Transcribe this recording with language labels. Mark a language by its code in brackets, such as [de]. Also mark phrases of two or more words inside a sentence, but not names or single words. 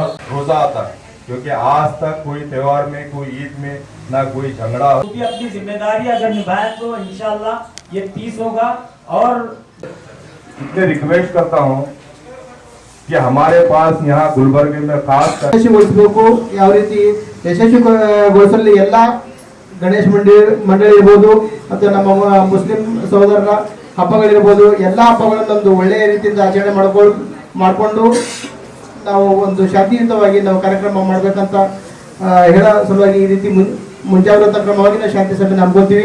[hi] रोजा आता है, क्योंकि आज तक कोई त्योहार में, कोई ईद में ना कोई झगड़ा हो। क्योंकि अपनी जिम्मेदारी अगर निभाए तो इंशाल्लाह ये पीस होगा। और इसलिए रिक्वेस्ट करता हूँ कि हमारे पास यहाँ गुलबर्गे में खास कर [kn] ಯಾವ ರೀತಿ ಯಶಸ್ವಿಗೊಳಿಸಲು ಎಲ್ಲ ಗಣೇಶ ಮಂಡಳಿ ಇರ್ಬೋದು ಮತ್ತು ನಮ್ಮ ಮುಸ್ಲಿಂ ಸಹೋದರರ ಹಬ್ಬಗಳಿರ್ಬೋದು, ಎಲ್ಲ ಹಬ್ಬಗಳನ್ನು ಒಂದು ಒಳ್ಳೆಯ ರೀತಿಯಿಂದ ಆಚರಣೆ ಮಾಡಿಕೊಂಡು ನಾವು ಒಂದು ಶಾಂತಿಯುತವಾಗಿ ನಾವು ಕಾರ್ಯಕ್ರಮ ಮಾಡಬೇಕಂತ ಹೇಳೋ ಸಲುವಾಗಿ ಈ ರೀತಿ ಮುಂಜಾಗ್ರತಾ ಕ್ರಮವಾಗಿ ನಾವು ಶಾಂತಿ ಸಭೆ ನಂಬ್ಕೊತೀವಿ।